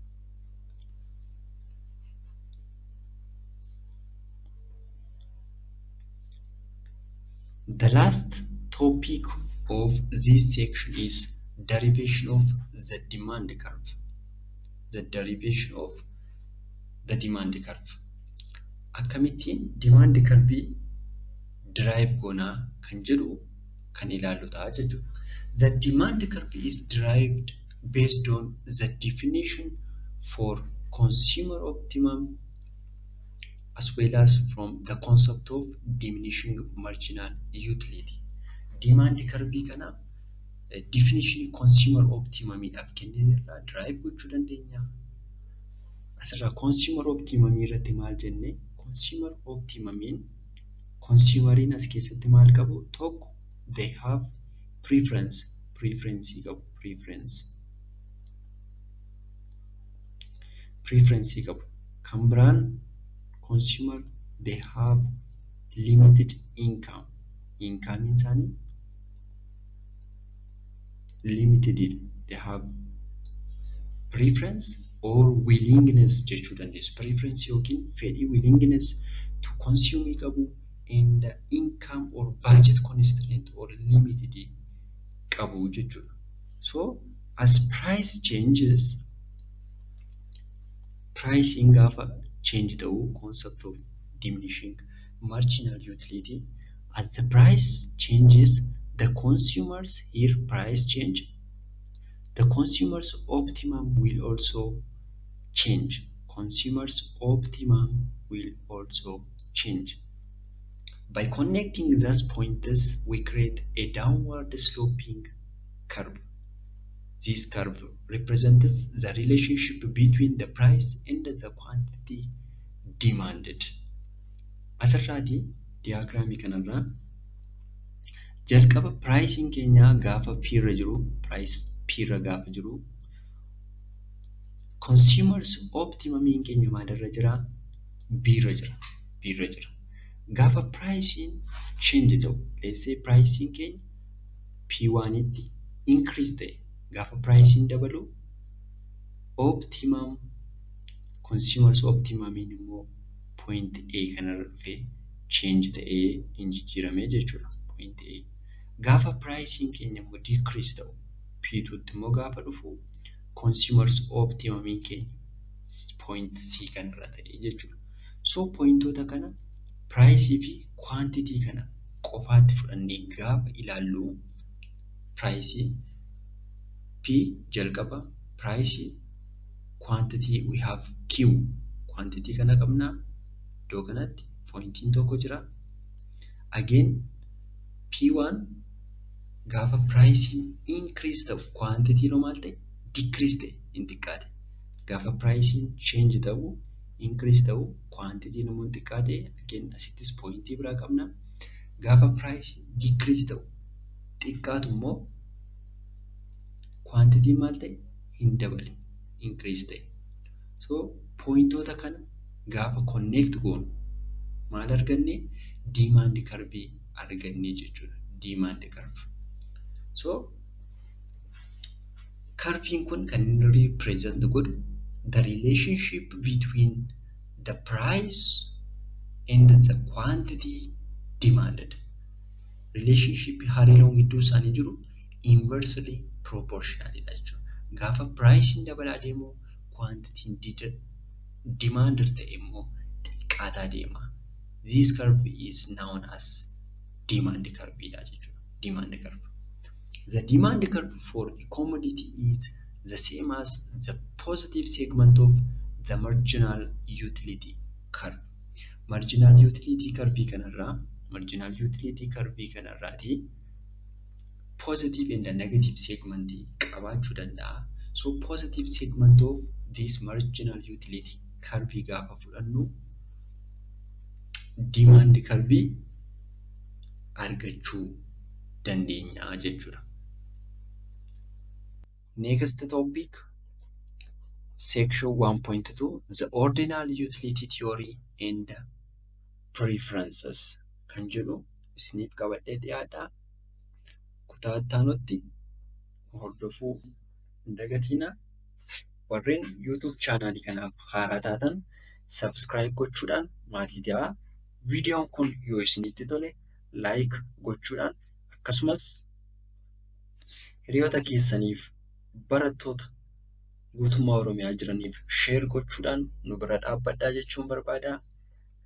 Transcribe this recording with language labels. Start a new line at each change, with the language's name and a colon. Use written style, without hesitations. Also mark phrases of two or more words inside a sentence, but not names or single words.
English: The last topic of this section is derivation of the demand curve. The derivation of the demand curve.
Oromo: Akkamittiin
English: demand curve
Oromo: derive goonaa kan jedhu kan ilaallu ta'a jechuudha.
English: The demand curve is derived based on the definition for consumer optimum as well as from the concept of diminishing marginal utility.
Oromo: Demand curve kana
English: definition consumer optimum
Oromo: idhaaf kenneenirraa derive gochuu dandeenya. Asirraa
English: consumer optimum
Oromo: irratti maal jenne consumer optimumiin consumeriin as keessatti maal qabu tokko
English: they have preference
Oromo: qabu.
English: Kan biraan consumer they have limited income isaanii limited, they have preference or willingness
Oromo: jechuu dandeessu.
English: Preference
Oromo: yookiin fedhii
English: willingness to consume qabu and income or budget constraint or limited
Oromo: qabu jechuudha.
English: So as price changes, pricing gaafa change ta'u concept of diminishing marginal utility. As the price changes, the consumers here price change. The consumer's optimum will also change. By connecting these points, we create a downward sloping curve. This curve represents the relationship between the price and the quantity demanded.
Oromo: Asirraati diagraamii kanarraa jalqaba pricing keenya gaafa P irra jiru
English: consumers optimum
Oromo: keenya maalirra jira B irra jira. Gaafa pricing change ta'u,
English: let's say pricing
Oromo: keenya P1 itti increase ta'e, gaafa pricing dabalu optimum
English: consumers optimum
Oromo: immoo point A kanarra dhufee change ta'ee injijjiirame jechuudha. point A. Gaafa pricing keenya immoo decrease ta'u P2tti immoo gaafa dhufu
English: consumers optimum
Oromo: keenya point C kanarra ta'e jechuudha. So pointoota kana price fi quantity kana qofaatti fudhannee gaafa ilaallu price P jalqaba price quantity
English: we have Q quantity
Oromo: kana qabna iddoo kanatti pointiin tokko jira. Again P1 gaafa
English: price increase
Oromo: ta'u quantity no maal ta'e decrease ta'e hin xiqqaate. Gaafa
English: price change
Oromo: ta'u increase ta'u quantity no xiqqaate. Again asittis pointii biraa qabna. Gaafa
English: price decrease
Oromo: ta'u xiqqaatu immoo quantity maal ta'e hin dabale increase ta'e. So pointoota kana gaafa connect goonu maal arganne
English: demand curve
Oromo: arganne jechuudha.
English: Demand curve. So curving
Oromo: kun kan
English: represent godhu the relationship between the price and the quantity demanded.
Oromo: Relationship hariiroon gidduu isaanii jiru inversely proportional dha jechuudha. Gaafa price dabalaa deemu
English: quantity demanded
Oromo: ta'e immoo xiqqaataa deema.
English: This curve is known as demand curve
Oromo: dha jechuudha.
English: Demand curve. The demand curve for a commodity is the same as the positive segment of the marginal utility curve. Marginal utility curve
Oromo: kanarraati
English: positive and the negative segment
Oromo: qabaachuu danda'a.
English: So positive segment of this marginal utility curve
Oromo: gaafa fudhannu
English: demand curve
Oromo: argachuu dandeenya jechuudha.
English: Next topic, section 1.2, the ordinal utility theory and preferences
Oromo: kan jedhu isiniif qabadhee dhiyaadha. Kutaa ittaanutti hordofuu hin dagatina. Warreen YouTube chaanaalii kanaaf haaraa taatan subscribe gochuudhaan maatii ta'aa. Viidiyoon kun yoo isinitti tole like gochuudhaan akkasumas hiriyoota keessaniif barattoota guutummaa Oromiyaa jiraniif share gochuudhaan nu bira dhaabbadhaa jechuun barbaada.